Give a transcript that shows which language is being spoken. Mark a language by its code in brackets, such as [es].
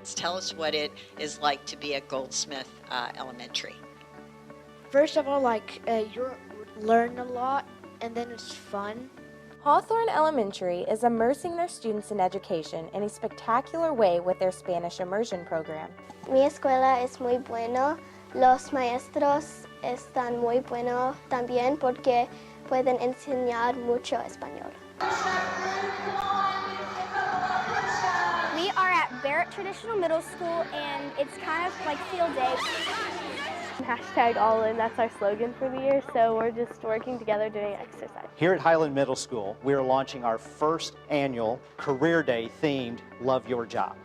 [en] Tell us what it is like to be at Goldsmith Elementary. First of all, you learn a lot, and then it's fun. Hawthorne Elementary is immersing their students in education in a spectacular way with their Spanish immersion program. [es] Mi escuela es muy buena. Los maestros están muy buenos también porque pueden enseñar mucho español. [en] We are at Barrett Traditional Middle School, and it's kind of like field day. Hashtag all in, that's our slogan for the year, so we're just working together doing exercise. Here at Highland Middle School, we are launching our first annual Career Day themed Love Your Job.